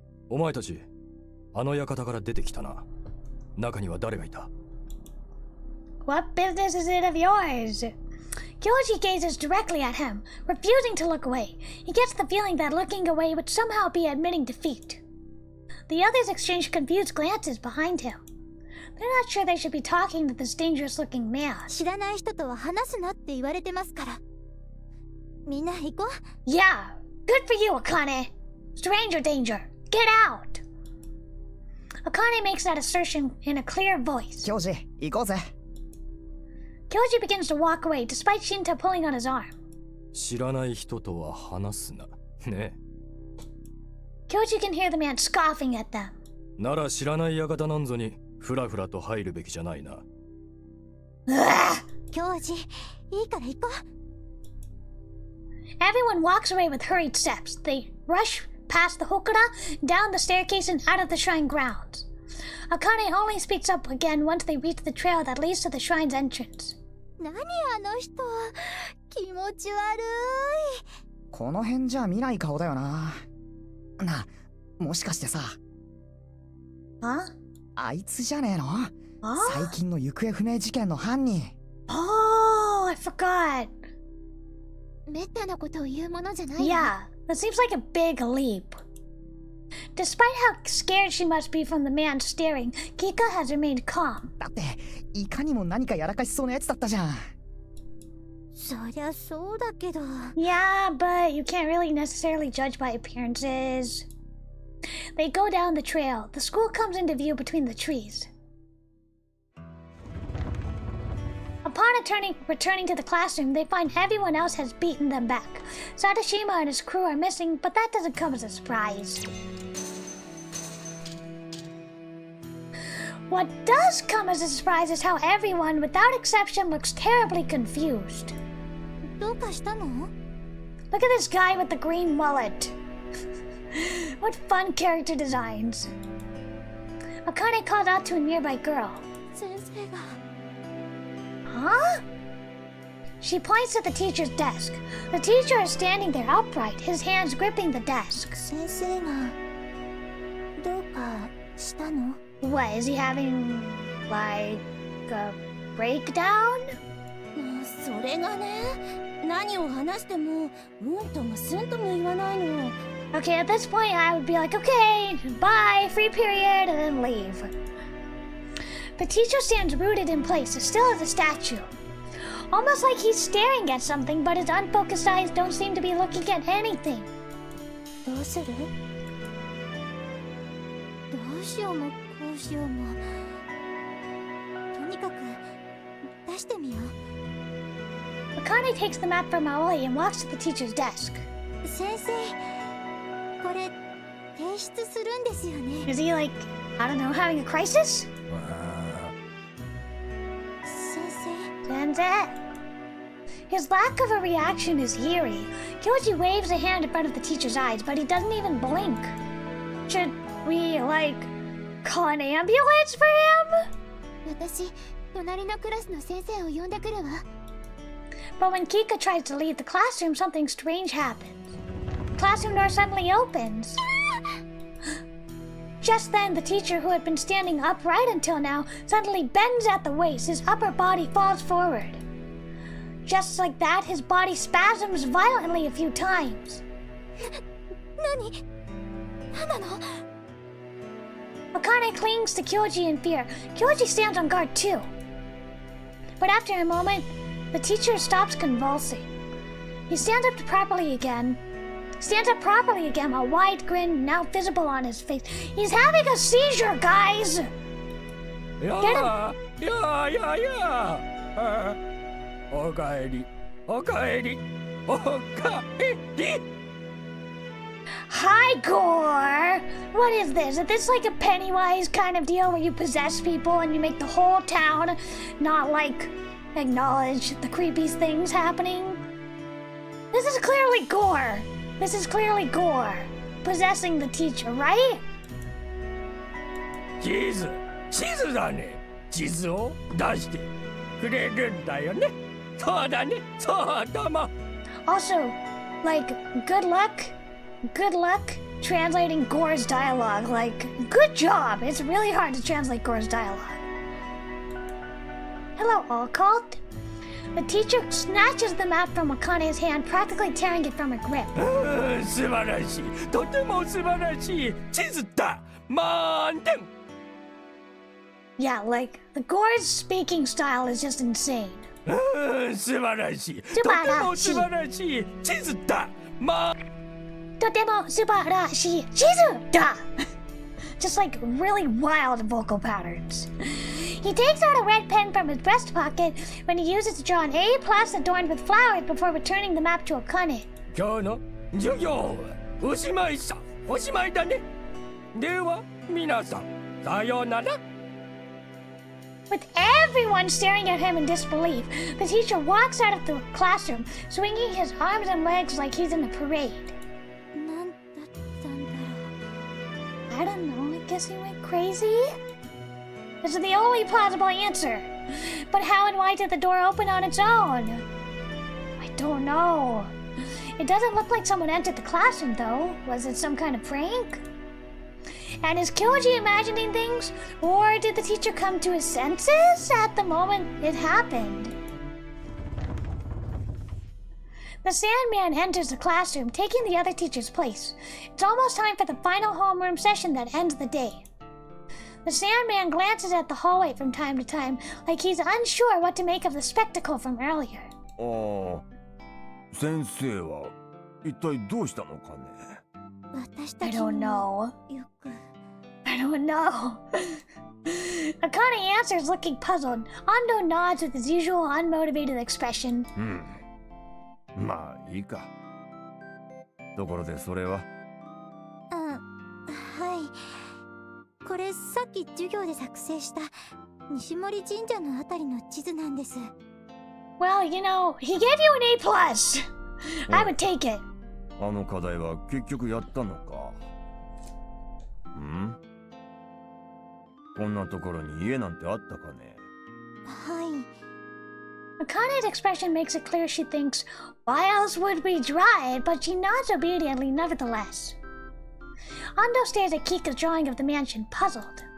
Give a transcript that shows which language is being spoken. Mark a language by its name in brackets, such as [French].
[Japanese] お前たち、あの館から出てきたな。中には誰がいた？ [English] What business is it of yours? Kyoji gazes directly at him, refusing to look away. He gets the feeling that looking away would somehow be admitting defeat. The others exchange confused glances behind him. They're not sure they should be talking to this dangerous-looking man. [Japanese] 知らない人とは話すなって言われてますから。みんな行こう。 [English] Yeah, good for you, Akane. Stranger danger, get out. Akane makes that assertion in a clear voice. [Japanese] 教師、行こうぜ。 [English] Kyoji begins to walk away despite Shinta pulling on his arm. [Japanese] 知らない人とは話すな。ね。 [English] Kyoji can hear the man scoffing at them. [Japanese] なら知らない館なんぞにふらふらと入るべきじゃないな。教授、いいから行こう。 [English] Everyone walks away with hurried steps. They rush past the hokura, down the staircase, and out of the shrine grounds. Akane only speaks up again once they reach the trail that leads to the shrine's entrance. [Japanese] 何あの人、気持ち悪い。この辺じゃ見ない顔だよな。な、もしかしてさ。 [English] Huh? [Japanese] あいつじゃねえの？ [English] Huh? [Japanese] 最近の行方不明事件の犯人。 [English] Oh, I forgot. [Japanese] めったなことを言うものじゃない。 [English] Yeah, that seems like a big leap. Despite how scared she must be from the man staring, Kika has remained calm. [Japanese] だっていかにも何かやらかしそうなやつだったじゃん。そりゃそうだけど。 [English] Yeah, but you can't really necessarily judge by appearances. They go down the trail. The school comes into view between the trees. Upon returning to the classroom, they find everyone else has beaten them back. Sadashima and his crew are missing, but that doesn't come as a surprise. What does come as a surprise is how everyone, without exception, looks terribly confused. [Japanese] どうかしたの？ [English] Look at this guy with the green mullet. What fun character designs. Akane called out to a nearby girl. [Japanese] 先生が。 [English] Huh? She points at the teacher's desk. The teacher is standing there upright, his hands gripping the desk. [Japanese] 先生がどうかしたの？ [English] What, is he having, like, a breakdown? [Japanese] それがね、何を話してもうんともすんとも言わないの。 [English] Okay, at this point I would be like, okay, bye, free period, and then leave. The teacher stands rooted in place, as still as a statue. Almost like he's staring at something, but his unfocused eyes don't seem to be looking at anything. [Japanese] どうする？どうしようもこうしようも。とにかく出してみよう。 [English] Akane takes the map from Aoi and walks to the teacher's desk. [Japanese] 先生、これ提出するんですよね。 [English] Is he like, I don't know, having a crisis? [Japanese] 先生。 [English] Sensei. His lack of a reaction is eerie. Kyoji waves a hand in front of the teacher's eyes, but he doesn't even blink. Should we, like, call an ambulance for him? [Japanese] 私、隣のクラスの先生を呼んでくるわ。 [English] But when Kika tries to leave the classroom, something strange happens. The classroom door suddenly opens. Just then, the teacher, who had been standing upright until now, suddenly bends at the waist. His upper body falls forward. Just like that, his body spasms violently a few times. [Japanese] 何なの？ [English] Akane clings to Kyoji in fear. Kyoji stands on guard too. But after a moment, the teacher stops convulsing. He stands up properly again, a wide grin now visible on his face. He's having a seizure, guys! Get him! [Japanese] おかえり、おかえり、おかえり。 [English] Hi, Gore! What is this? Is this like a Pennywise kind of deal where you possess people and you make the whole town not, like, acknowledge the creepy things happening? This is clearly Gore! This is clearly Gore possessing the teacher, right? [Japanese] 地図だね。地図を出してくれるんだよね。そうだね、そうども。 [English] Also, like, good luck translating Gore's dialogue. Like, good job! It's really hard to translate Gore's dialogue. Hello, all called. The teacher snatches the map from Akane's hand, practically tearing it from her grip. [Japanese] 素晴らしい。とても素晴らしい地図だ。満点。 [English] Yeah, like, the Gore's speaking style is just insane. [Japanese] 素晴らしい。とても素晴らしい地図だ。とても素晴らしい地図だ. [English] Just like really wild vocal patterns. He takes out a red pen from his breast pocket when he uses to draw an A plus adorned with flowers before returning the map to Akane. [Japanese] 今日の授業はおしまいさ。おしまいだね。では皆さん、さようなら。 [English] With everyone staring at him in disbelief, the teacher walks out of the classroom, swinging his arms and legs like he's in a parade. なんだったんだろう。 I don't know, I guess he went crazy? This is the only plausible answer. But how and why did the door open on its own? I don't know. It doesn't look like someone entered the classroom, though. Was it some kind of prank? And is Kyoji imagining things? Or did the teacher come to his senses at the moment it happened? The Sandman enters the classroom, taking the other teacher's place. It's almost time for the final homeroom session that ends the day. The Sandman glances at the hallway from time to time, like he's unsure what to make of the spectacle from earlier. [Japanese] ああ、先生は一体どうしたのかね。私た [English] I [Japanese] ち [English] don't [Japanese] も [English] know. [Japanese] よく [English] I don't know. Akane answers, looking puzzled. Ando nods with his usual unmotivated expression. [Japanese] まあいいか。ところでそれは。はい。これさっき授業で作成した西森神社のあたりの地図なんです。 [English] Well, you know, he gave you an A plus. I would take it. [Japanese] あの課題は結局やったのか。こんなところに家なんてあったかね。はい。 [English] Akane's expression makes it clear she thinks, why else would we try it? But she nods obediently nevertheless. Ando stares at Kika's drawing of the mansion, puzzled.